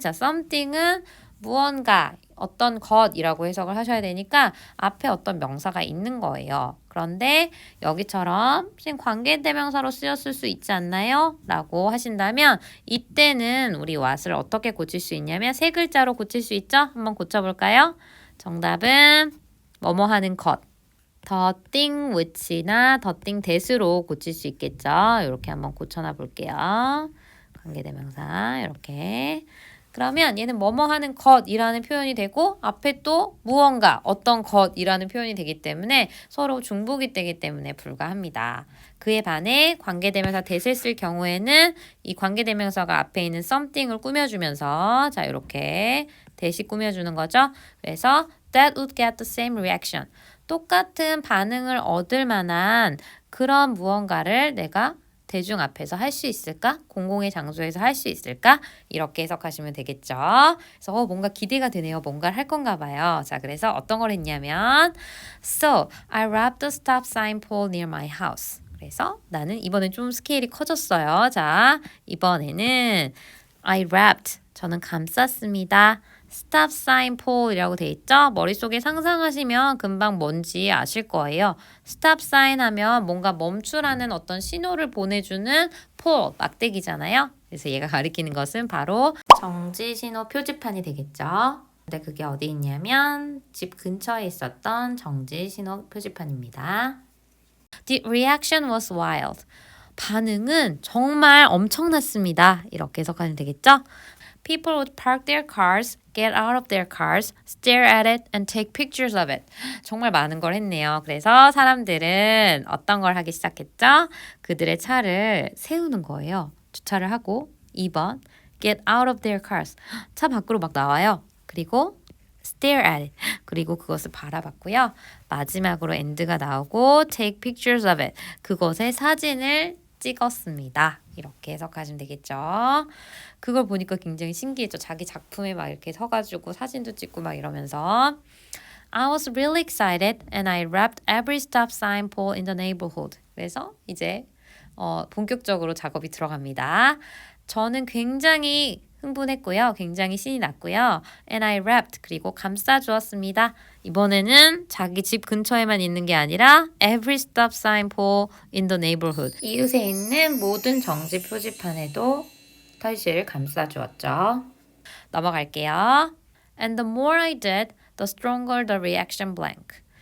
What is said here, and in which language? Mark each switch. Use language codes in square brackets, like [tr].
[ko] 자, something은 무언가, 어떤 것이라고 해석을 하셔야 되니까 앞에 어떤 명사가 있는 거예요. 그런데 여기처럼 지금 관계대명사로 쓰였을 수 있지 않나요? 라고 하신다면 이때는 우리 what을 어떻게 고칠 수 있냐면 세 글자로 고칠 수 있죠? 한번 고쳐볼까요? 정답은 뭐뭐 하는 것. [en] the thing which나 the thing that으로 [ko] 고칠 수 있겠죠? 이렇게 한번 고쳐놔 볼게요. 관계대명사 이렇게. 그러면 얘는 뭐뭐 하는 것이라는 표현이 되고 앞에 또 무언가 어떤 것이라는 표현이 되기 때문에 서로 중복이 되기 때문에 불가합니다. 그에 반해 관계대명사 that을 쓸 경우에는 이 관계대명사가 앞에 있는 something을 꾸며주면서 자 이렇게 that이 꾸며주는 거죠. 그래서 [en] that would get the same reaction. [ko] 똑같은 반응을 얻을 만한 그런 무언가를 내가 대중 앞에서 할 수 있을까? 공공의 장소에서 할 수 있을까? 이렇게 해석하시면 되겠죠. 그래서 뭔가 기대가 되네요. 뭔가를 할 건가 봐요. 자, 그래서 어떤 걸 했냐면 [en] So, I wrapped the stop sign pole near my house. [ko] 그래서 나는 이번엔 좀 스케일이 커졌어요. 자, 이번에는 [en] I wrapped. [ko] 저는 감쌌습니다. stop sign pole이라고 돼 있죠? 머릿속에 상상하시면 금방 뭔지 아실 거예요. stop sign 하면 뭔가 멈추라는 어떤 신호를 보내주는 pole, 막대기잖아요. 그래서 얘가 가리키는 것은 바로 정지 신호 표지판이 되겠죠. 근데 그게 어디 있냐면 집 근처에 있었던 정지 신호 표지판입니다. [en] The reaction was wild. [ko] 반응은 정말 엄청났습니다. 이렇게 해석하면 되겠죠? [en] People would park their cars, get out of their cars, stare at it, and take pictures of it. [ko] 정말 많은 걸 했네요. 그래서 사람들은 어떤 걸 하기 시작했죠? 그들의 차를 세우는 거예요. 주차를 하고 2번, [en] get out of their cars. [ko] 차 밖으로 막 나와요. 그리고 [en] stare at it. [ko] 그리고 그것을 바라봤고요. 마지막으로 end가 나오고 [en] take pictures of it. [ko] 그것의 사진을 찍었습니다. 이렇게 해석하시면 되겠죠. 그걸 보니까 굉장히 신기했죠. 자기 작품에 막 이렇게 서가지고 사진도 찍고 막 이러면서 [en] I was really excited and I wrapped every stop sign pole in the neighborhood. [ko] 그래서 이제 본격적으로 작업이 들어갑니다. 저는 굉장히 흥분했고요. 굉장히 신이 났고요. [en] And I wrapped [ko] 그리고 감싸주었습니다. 이번에는 자기 집 근처에만 있는 게 아니라 [en] every stop sign pole in the neighborhood. [ko] 이웃에 있는 모든 정지 표지판에도 털실 감싸주었죠. 넘어갈게요. [en] And the more I did, the stronger the reaction blank.